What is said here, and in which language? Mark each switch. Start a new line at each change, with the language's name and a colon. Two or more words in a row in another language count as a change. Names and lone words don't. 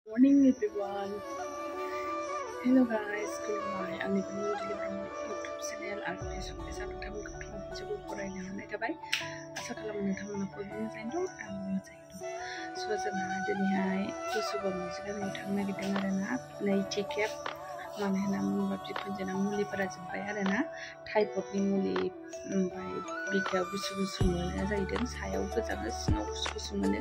English: morning everyone. Hello guys,
Bodo: खुलुमबाय आंनि
English: new delivery
Bodo: YouTube channel आरो Facebook पेज आव नोंथांमोनखौ फिन खेबसेबाव बरायनो हानाय थाबाय। आसा खालामो नोंथांमोना बयबो मोजाङैनो दं, आंबो मोजाङैनो दं। जोंहा दिनैहाय गुसुगाव मोनसे गामियाव थांनो नागिरदों आरोना, नैथि खेब। मानो होनना बुङोब्ला बिखुनजोना मुलिफोरा जोब्बाय आरोना, टाइफयडनि मुलि, ओमफ्राय बिखायाव गुसु गुसु मोनो जाहैदों, सायाव गोजाङो सिङाव गुसु गुसु मोनो।